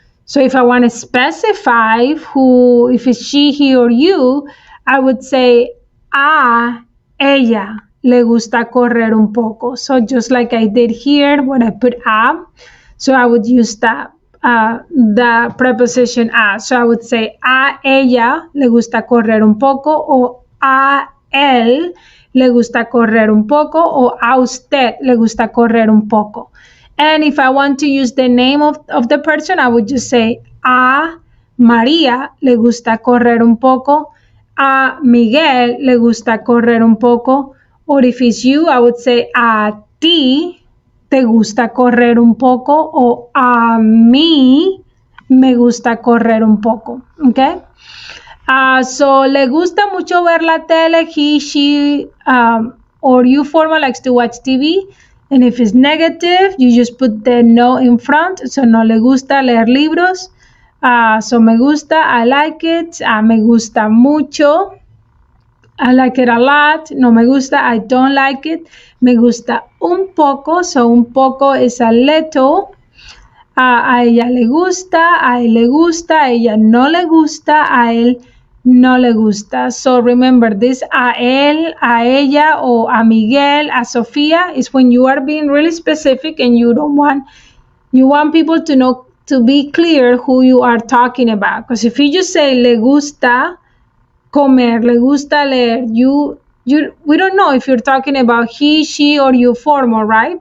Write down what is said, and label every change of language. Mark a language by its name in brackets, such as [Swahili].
[English] So if I want to specify who, if it's she, he, or you, I would say [Spanish] a ella le gusta correr un poco. [English] So just like I did here when I put a, so I would use that. The preposition a. So I would say [Spanish] a ella le gusta correr un poco, o a él le gusta correr un poco, o a usted le gusta correr un poco. [English] And if I want to use the name of the person, I would just say [Spanish] a María le gusta correr un poco, a Miguel le gusta correr un poco, [English] or if it's you, I would say [Spanish] a ti te gusta correr un poco, o a mí me gusta correr un poco. Okay? [English] So [Spanish] le gusta mucho ver la tele, [English] he, she, or you formal likes to watch TV. And if it's negative, you just put the no in front. [Spanish] So no le gusta leer libros. [English] So me gusta, I like it. [Spanish] Me gusta mucho, [English] I like it a lot. No me gusta, I don't like it. [Spanish] Me gusta un poco. So un poco [English] is a little. [Spanish] A ella le gusta, a él le gusta, a ella no le gusta, a él no le gusta. [English] So remember, this a él, a ella, or a Miguel, a Sofía is when you are being really specific and you want people to know, to be clear who you are talking about. Because if you just say [Spanish] le gusta comer, le gusta leer, [English] we don't know if you're talking about he, she, or you formal, right?